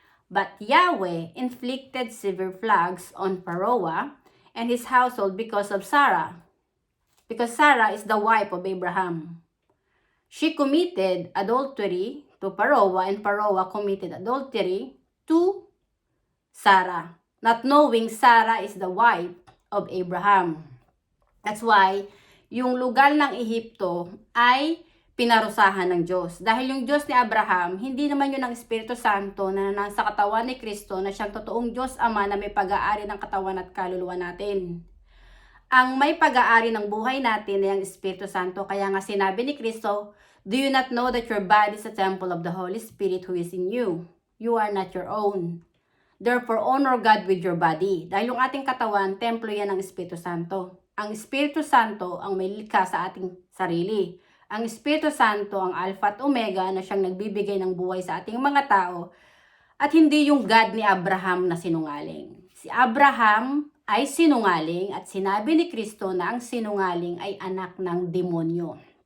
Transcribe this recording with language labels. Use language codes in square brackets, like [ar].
[en] But Yahweh inflicted severe plagues on Pharaoh and his household because of Sarah. Because Sarah is the wife of Abraham. She committed adultery to Pharaoh, and Pharaoh committed adultery to Sarah, not knowing Sarah is the wife of Abraham. That's why [tl] yung lugar ng Ehipto ay pinarusahan ng Diyos. Dahil yung Diyos ni Abraham, hindi naman yun ang Espiritu Santo na nasa katawan ni Kristo na siyang totoong Diyos Ama na may pag-aari ng katawan at kaluluwa natin. Ang may pag-aari ng buhay natin ay ang Espiritu Santo. Kaya nga sinabi ni Kristo, [en] "Do you not know that your body is a temple of the Holy Spirit who is in you? You are not your own. Therefore, honor God with your body." [tl] Dahil yung ating katawan, templo yan ng Espiritu Santo. Ang Espiritu Santo ang may likha sa ating sarili. Ang Espiritu Santo ang Alpha at Omega na siyang nagbibigay ng buhay sa ating mga tao. At hindi yung God ni Abraham na sinungaling. Si Abraham ay sinungaling at sinabi ni Kristo na ang sinungaling ay anak ng demonyo.